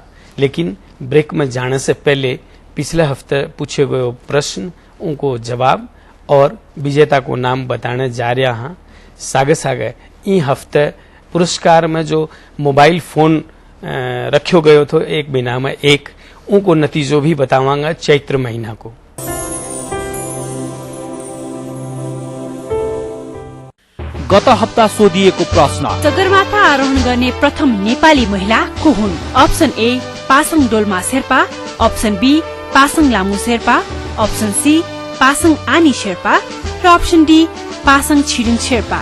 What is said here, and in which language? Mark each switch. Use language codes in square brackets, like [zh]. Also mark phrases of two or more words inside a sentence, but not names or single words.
[rwr] लेकिन ब्रेक में जाने से पहले पिछले हफ्ते पूछे गए प्रश्न, उनको जवाब और विजेता को नाम बताने जा रहा हाँ। सागे सागे ई हफ्ते पुरस्कार में जो मोबाइल फोन रखो गयो तो एक महीना में एक, उनको नतीजों भी बतावांगा चैत्र महीना को। [ne] गत हप्ता सोधिएको प्रश्न, सगरमाथा आरोहण गर्ने प्रथम नेपाली महिला को हुन्? अप्सन ए पासाङ डोल्मा शेर्पा, अप्सन बी पासाङ लामु शेर्पा, अप्सन सी पासाङ आनी शेर्पा र अप्सन डी पासाङ छिरिङ शेर्पा।